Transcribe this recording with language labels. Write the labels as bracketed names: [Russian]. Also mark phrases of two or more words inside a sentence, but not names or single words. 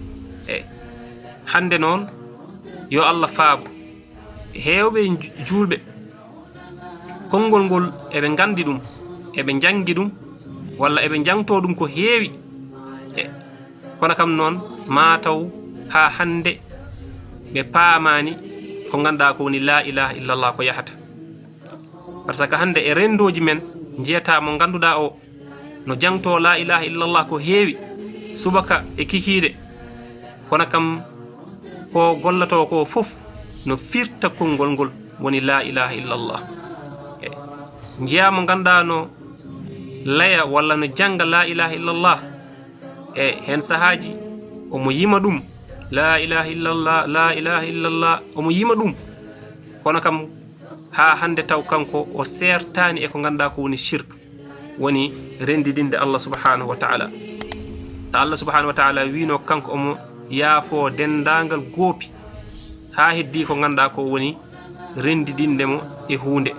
[Fula] hande noon yo Allah faabo hewɓe julɓe konngol ngol eɓe gandi ɗum, eɓe jangi ɗum, walla eɓe jangto ɗum ko heewi. kono kam noon mataw ha hande ɓe paamani ko ganduɗa ko woni [Arabic] لا إله إلا الله [Fula] ko yahata. [French] par ce que [Fula] hande e rendoji men jiyata mo ganduɗa o no jangto [Arabic] لا إله إلا الله [Fula] ko heewi subaka e kikide, kono kam ko gollato ko fof no firta konngol ngol woni [Arabic] لا إله إلا الله. [Fula] jiya mo ganduɗa no laya walla no janga [Arabic] لا إله إلا الله [Fula] e hen sahaji omo yima ɗum [Arabic] لا إله إلا الله، لا إله إلا الله, [Fula] omo yima ɗum, kono kam ha hande taw kanko o sertani e ko ganduɗa ko woni shirk, woni rendidinde Allah [Arabic] سبحانه وتعالى. [Fula] ta Allah [Arabic] سبحانه وتعالى [Fula] wino kanko omo yaafo dendagal goopi ha heddi ko ganduɗa ko woni rendidinde mo e hunde.